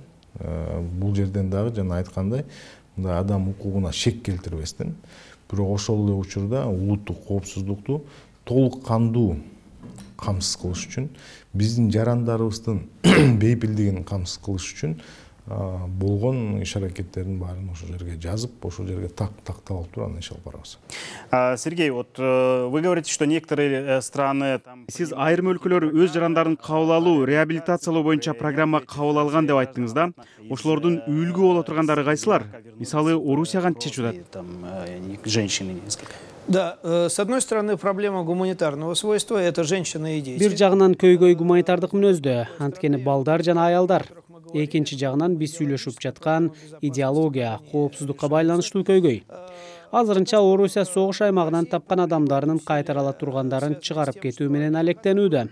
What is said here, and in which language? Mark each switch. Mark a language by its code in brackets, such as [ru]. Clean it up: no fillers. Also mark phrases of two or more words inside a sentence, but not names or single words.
[ky] Бул жерден дагы жана айткандай, мындай адам укугуна шек келтирбестен, бирок ошол эле учурда улуттук коопсуздукту толук кандуу камсыз кылыш үчүн, биздин жарандарыбыздын бейпилдигин камсыз кылыш үчүн болгон иш-аракеттердин баарын ошол жерге жазып, ошол жерге такталып туруп, анан иш алып барабыз. Сергей, [ru] вот вы говорите, что некоторые страны [ky] сиз айрым өлкөлөр өз жарандарын кабыл алуу, реабилитациялоо боюнча программа кабыл алган деп айттыңыз да. Ошолордун үлгү боло тургандары кайсылар? Мисалы, Орусия кантип чечип атат? [ru] Женщины несколько. Да, с одной стороны, проблема гуманитарного свойства – это женщины и дети. [ky] Бир жагынан көйгөй гуманитардык мүнөздө, анткени балдар жана аялдар. Экинчи жагынан биз сүйлөшүп жаткан идеология, коопсуздукка байланыштуу көйгөй. Азырынча Орусия согуш аймагынан тапкан адамдарынын кайтарыла тургандарын чыгарып кетүү менен алектенүүдө.